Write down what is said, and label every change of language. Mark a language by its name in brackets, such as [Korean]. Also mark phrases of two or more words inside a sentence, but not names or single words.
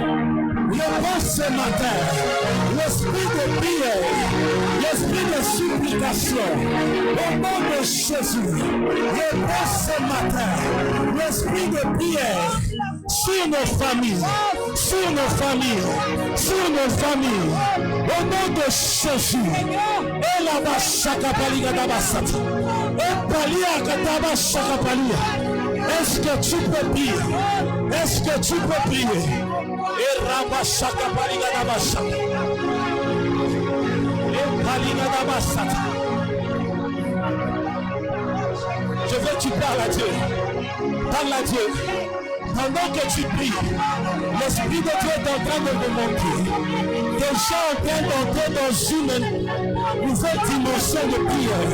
[French] Je pense ce matin, l'esprit de prière, l'esprit de supplication, au nom de Jésus. Je pense ce matin, l'esprit de prière sur nos familles, sur nos familles, sur nos familles, au nom de Jésus. Et la bachaka paliga dabasata. Et palia kataba shaka palia. Est-ce que tu peux prier? Est-ce que tu peux prier? Et rabashaka paliga dabasata. Et paliga dabasata. Je veux que tu parles à Dieu. Parle à Dieu. Pendant que tu pries, l'Esprit de Dieu est en train de te montrer. Déjà en train d'entrer dans une nouvelle dimension de prière.